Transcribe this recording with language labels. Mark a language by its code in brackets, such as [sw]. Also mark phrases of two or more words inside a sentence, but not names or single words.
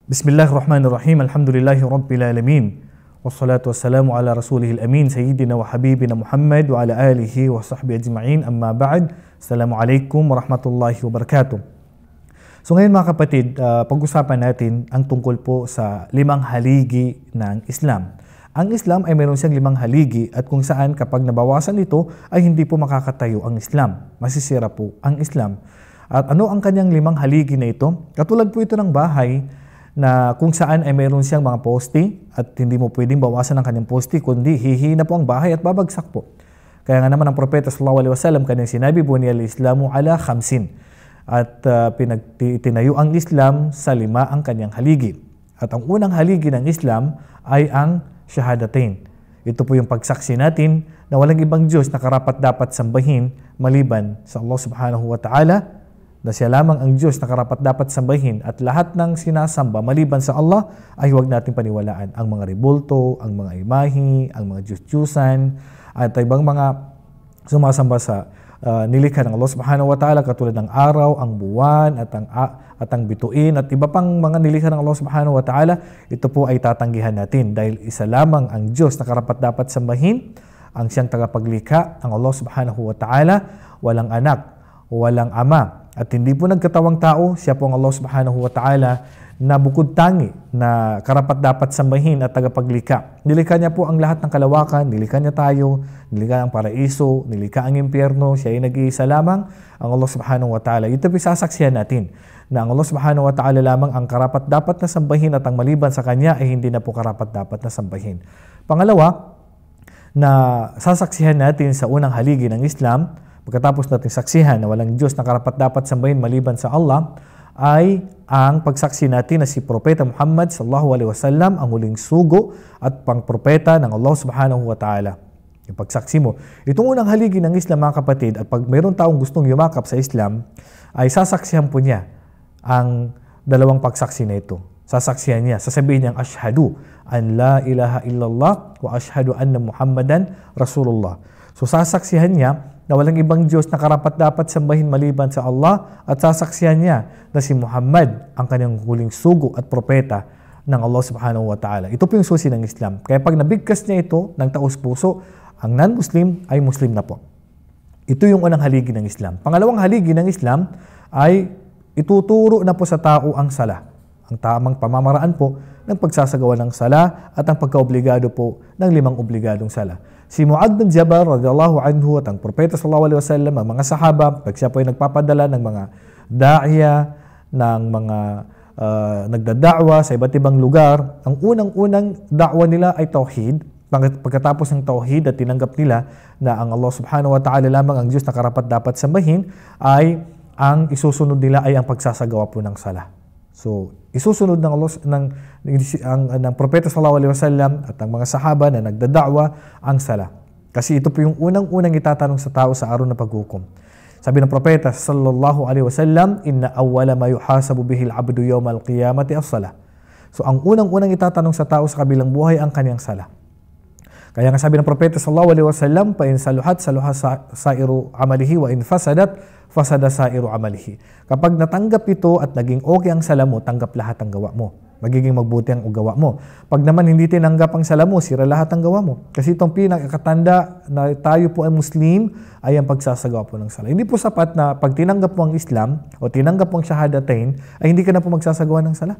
[ar] بسم الله الرحمن الرحيم. الحمد لله رب العالمين. والصلاة والسلام على رسوله الأمين. سيدنا وحبيبنا محمد وعلى آله وصحبه أجمعين. أما بعد. السلام عليكم ورحمة الله وبركاته. [tl] So ngayon mga kapatid, pag-usapan natin ang tungkol po sa limang haligi ng Islam. Ang Islam ay mayroon siyang limang haligi at kung saan kapag nabawasan ito ay hindi po makakatayo ang Islam. Masisira po ang Islam. At ano ang kanyang limang haligi na ito? Katulad po ito ng bahay na kung saan ay mayroon siyang mga poste at hindi mo pwedeng bawasan ang kanyang poste kundi hihina po ang bahay at babagsak po. Kaya nga naman ang propeta [ar] صلى الله عليه وسلم [tl] kanyang sinabi, [ar] بني الإسلام على خمس, [tl] at pinagtinayo ang Islam sa lima ang kanyang haligi. At ang unang haligi ng Islam ay ang shahadatain. Ito po yung pagsaksi natin na walang ibang Diyos na karapat dapat sambahin maliban sa Allah [ar] سبحانه وتعالى, [tl] na siya lamang ang Diyos na karapat dapat sambahin at lahat ng sinasamba maliban sa Allah ay huwag natin paniwalaan. Ang mga rebulto, ang mga imahe, ang mga Diyos-Diyusan at ibang mga sumasamba sa nilikha ng Allah [ar] سبحانه وتعالى [tl] katulad ng araw, ang buwan at ang bituin at iba pang mga nilikha ng Allah [ar] سبحانه وتعالى. [tl] Ito po ay tatanggihan natin dahil isa lamang ang Diyos na karapat dapat sambahin, ang siyang tagapaglikha, ang Allah [ar] سبحانه وتعالى, [tl] walang anak, walang ama. At hindi po nagkatawang tao, siya po ang Allah [ar] سبحانه وتعالى [tl] na bukod tangi na karapat dapat sambahin at tagapaglikha. Nilikha niya po ang lahat ng kalawakan, nilikha niya tayo, nilikha ang paraiso, nilikha ang impyerno, siya ay nag-iisa lamang, ang Allah [ar] سبحانه وتعالى. [tl] Ito po sasaksihan natin na ang Allah [ar] سبحانه وتعالى [tl] lamang ang karapat dapat na sambahin at ang maliban sa kanya ay hindi na po karapat dapat na sambahin. Pangalawa, na sasaksihan natin sa unang haligi ng Islam, pagkatapos natin saksihan na walang Diyos na karapat dapat sambahin maliban sa Allah, ay ang pagsaksi natin na si Propeta Muhammad [ar] صلى الله عليه وسلم [tl] ang huling sugo at pangpropeta ng Allah [ar] سبحانه وتعالى. [tl] Yung pagsaksi mo. Itong unang haligi ng Islam mga kapatid, at pag mayroon taong gustong yumakap sa Islam, ay sasaksihan po niya ang dalawang pagsaksi na ito. Sasaksihan niya, sasabihin niyang [ar] أشهد أن لا إله إلا الله وأشهد أن محمدا رسول الله. [tl] So sasaksihan niya na walang ibang Diyos na karapat dapat sambahin maliban sa Allah at sasaksihan niya na si Muhammad ang kanyang huling sugo at propeta ng Allah [ar] سبحانه وتعالى. [tl] Ito po yung susi ng Islam. Kaya pag nabigkas niya ito ng taos-puso, ang non-Muslim ay Muslim na po. Ito yung unang haligi ng Islam. Pangalawang haligi ng Islam ay ituturo na po sa tao ang sala. Ang tamang pamamaraan po ng pagsasagawa ng sala at ang pagkaobligado po ng limang obligadong sala. Si Mu'adh bin Jabal [ar] رضي الله عنه [tl] at ang propeta [ar] صلى الله عليه وسلم, [tl] ang mga sahaba, pag siya po ay nagpapadala ng mga da'ya, ng mga nagdada'wa sa iba't ibang lugar, ang unang-unang da'wa nila ay tauhid. Pagkatapos ng tauhid at tinanggap nila na ang Allah [ar] سبحانه وتعالى [tl] lamang ang Diyos na karapat dapat sambahin, ay ang isusunod nila ay ang pagsasagawa po ng sala. So, isusunod ng Allah ng propeta [ar] صلى الله عليه وسلم [tl] at ang mga sahaba na nagdada'wa ang sala. Kasi ito po yung unang-unang itatanong sa tao sa araw na paghukom. Sabi ng propeta [ar] صلى الله عليه وسلم، إن أول ما يحاسب به العبد يوم القيامة الصلاة. [tl] So, ang unang-unang itatanong sa tao sa kabilang buhay ang kanyang sala. Kaya nga sabi ng propeta [ar] صلى الله عليه وسلم، فإن صلحت صلح سائر عمله وإن فسدت فسد سائر عمله. [tl] Kapag natanggap ito at naging okay ang sala mo, tanggap lahat ang gawa mo. Magiging magbuti ang gawa mo. Pag naman hindi tinanggap ang sala mo, sira lahat ang gawa mo. Kasi itong pinakatanda na tayo po ay Muslim ay ang pagsasagawa po ng sala. Hindi po sapat na pag tinanggap mo ang Islam o tinanggap mo ang shahadatain ay hindi ka na po magsasagawa ng sala.